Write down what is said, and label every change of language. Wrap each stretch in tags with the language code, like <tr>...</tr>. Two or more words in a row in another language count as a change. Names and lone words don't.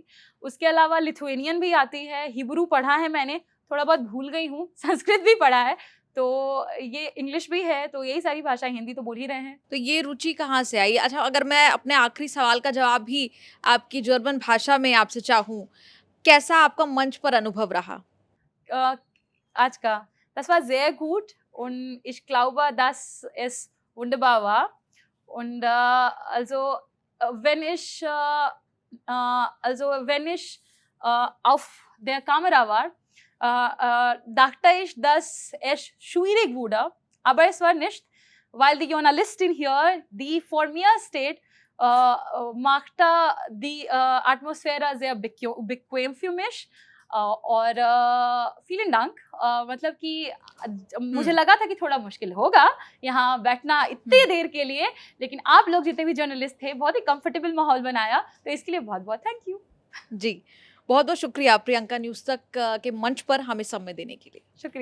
<hi>उसके अलावा लिथुएनियन भी आती है, हिब्रू पढ़ा है मैंने, थोड़ा बहुत भूल गई हूँ, संस्कृत भी पढ़ा है, तो ये इंग्लिश भी है, तो यही सारी भाषाएं, हिंदी तो बोल ही रहे हैं। तो ये रुचि कहाँ से आई? अच्छा, अगर मैं अपने आखिरी सवाल का जवाब भी आपकी जर्मन भाषा में आपसे चाहूँ, कैसा आपका मंच पर अनुभव रहा? आज का,</hi> <de>das war sehr gut und ich glaube, dass es wunderbar war. Und wenn ich auf der Kamera war, dachte ich, dass es schwierig wurde, aber es war nicht, weil die Journalistin hier, die vor mir steht, machte die Atmosphäre sehr bequem für mich.</de> <hi>और</hi> <de>vielen Dank,</de> <hi>मतलब कि मुझे लगा था कि थोड़ा मुश्किल होगा यहाँ बैठना इतनी देर के लिए, लेकिन आप लोग जितने भी जर्नलिस्ट थे बहुत ही कंफर्टेबल माहौल बनाया, तो इसके लिए बहुत बहुत</hi> <en>thank you.</en> <hi>जी, बहुत बहुत शुक्रिया प्रियंका न्यूज़ तक के मंच पर हमें समय देने के लिए।</hi>